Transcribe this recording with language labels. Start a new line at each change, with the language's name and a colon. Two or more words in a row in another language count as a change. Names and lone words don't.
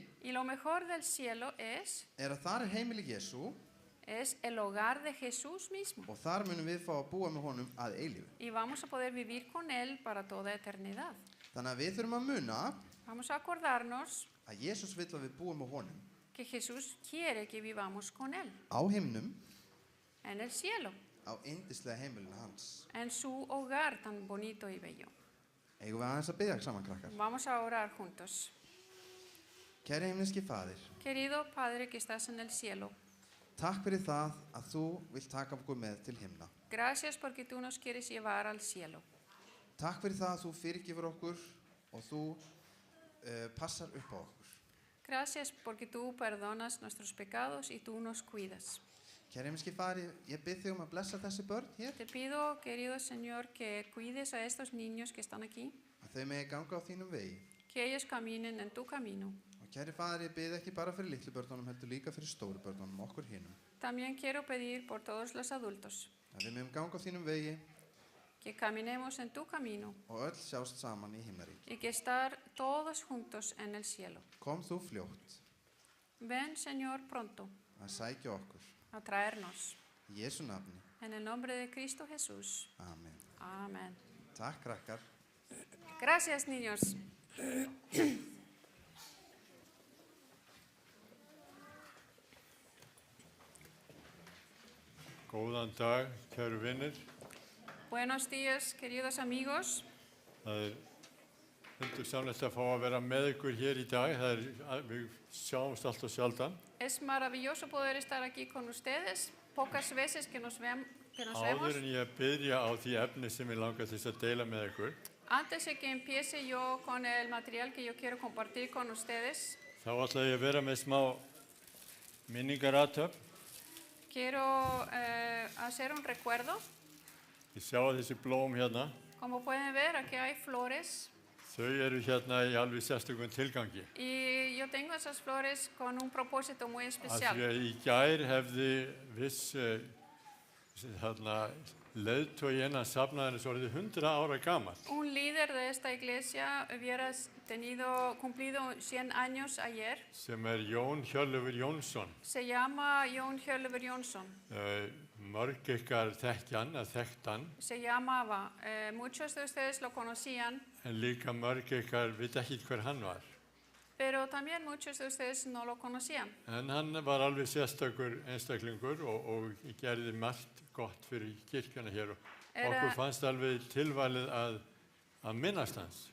Spanish: Y lo mejor del cielo es
Icelandic: er að þar er heimili Jesú
Spanish: el hogar de Jesús mismo.
Icelandic: og þar munum við fá að búa með honum að eilífu.
Spanish: Y vamos a poder vivir con Él para toda eternidad.
Icelandic: Þannig að við þurfum að muna
Spanish: Vamos a acordarnos
Icelandic: að Jesús vill að við búum með honum
Spanish: que Jesús quiere que vivamos con Él
Icelandic: á himnum,
Spanish: en el cielo,
Icelandic: á yndislega heimilinu hans.
Spanish: en su hogar tan bonito y bello.
Icelandic: Eigum við aðeins að biðja saman, krakkar.
Spanish: Vamos a orar juntos.
Icelandic: Kæri himneski faðir,
Spanish: Querido Padre que estás en el cielo,
Icelandic: takk fyrir það að þú vilt taka okkur með til himna.
Spanish: gracias porque tú nos quieres llevar al cielo.
Icelandic: Takk fyrir það að þú fyrirgefur okkur og þú passar upp á okkur.
Spanish: Gracias porque tú perdonas nuestros pecados y tú nos cuidas.
Icelandic: Kæri himneski faðir, ég bið þig að blessa þessi börn hér,
Spanish: Te pido, querido Señor, que cuides a estos niños que están aquí,
Icelandic: að þau megi ganga á þínum vegi.
Spanish: que ellos caminen en tu camino.
Icelandic: Og kæri faðir, ég bið ekki bara fyrir litlu börnunum, heldur líka fyrir stóru börnunum, okkur hinum.
Spanish: También quiero pedir por todos los adultos,
Icelandic: Að við megum ganga á þínum vegi
Spanish: que caminemos en tu camino
Icelandic: og öll sjást saman í himnaríki.
Spanish: y que estar todos juntos en el cielo.
Icelandic: Kom þú fljótt
Spanish: Ven, Señor, pronto
Icelandic: að sækja okkur.
Spanish: a traernos.
Icelandic: Í Jesú nafni.
Spanish: En el nombre de Cristo Jesús.
Icelandic: Amen.
Spanish: Amén.
Icelandic: Takk, krakkar.
Spanish: Gracias, niños.
Icelandic: Góðan dag, kæru vinnir.
Spanish: Buenos días, queridos amigos.
Icelandic: Það undursamlegt að fá að vera með ykkur hér í dag. Við sjáumst alltaf sjaldan.
Spanish: Es maravilloso poder estar aquí con ustedes. Pocas veces que nos vemos.
Icelandic: Áður en ég byrja á því efni sem ég langar til þess að deila með ykkur,
Spanish: Antes de que empiece yo con el material que yo quiero compartir con ustedes,
Icelandic: þá ætla ég að vera með smá minningarathöfn.
Spanish: quiero hacer un recuerdo.
Icelandic: Ég sjá þessi blóm hérna.
Spanish: Como pueden ver, aquí hay flores.
Icelandic: Þau eru hérna í alveg sérstökum tilgangi.
Spanish: Y yo tengo esas flores con un propósito muy
Icelandic: Af því
Spanish: especial.
Icelandic: að í gær hefði viss leiðtogi innan safnaðarins orðið 100 ára gamall.
Spanish: Un líder de esta iglesia hubiera cumplido 100 años ayer.
Icelandic: Sem Jón Hjörleifur Jónsson.
Spanish: Se llama Jón Hjörleifur Jónsson.
Icelandic: Mörg ykkar þekkt hann.
Spanish: Se llamaba. Muchos de ustedes lo conocían,
Icelandic: En líka mörg ykkar veit ekki hver hann var.
Spanish: pero también muchos de ustedes no lo conocían.
Icelandic: En hann var alveg sérstakur einstaklingur og gerði margt gott fyrir kirkjuna hér og okkur fannst alveg tilvalið að minnast hans.